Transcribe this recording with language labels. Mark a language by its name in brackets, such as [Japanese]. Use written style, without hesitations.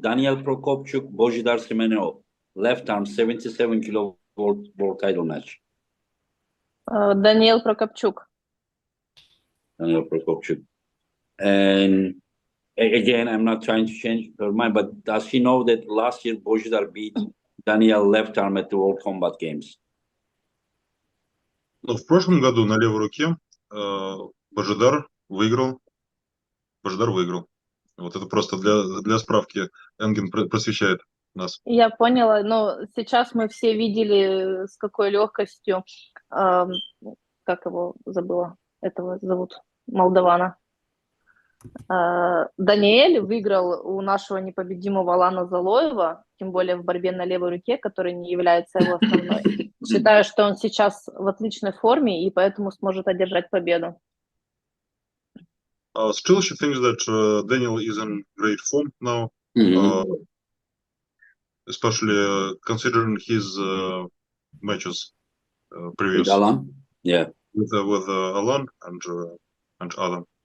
[English] Daniel Prokopchuk, Bojidar Simenov, left arm, 77 kilo world title match. Daniel Prokopchuk. Daniel Prokopchuk. And again, I'm not trying to change her mind, but does she know that last year Bojidar beat Daniel left arm at the World Combat Games? [Russian] Но в прошлом году на левой руке Божидар выиграл. Вот это просто для справки. Энген просвещает нас. Я поняла, но сейчас мы все видели, с какой легкостью, как его забыла, этого зовут, молдавана. Даниэль выиграл у нашего непобедимого Алана Залоева, тем более в борьбе на левой руке, которая не является его основной. Считаю, что он сейчас в отличной форме и поэтому сможет одержать победу. [English] Still, she thinks that Daniel is in great form now, especially considering his matches previous. With Alan? Yeah. With Alan and Alan.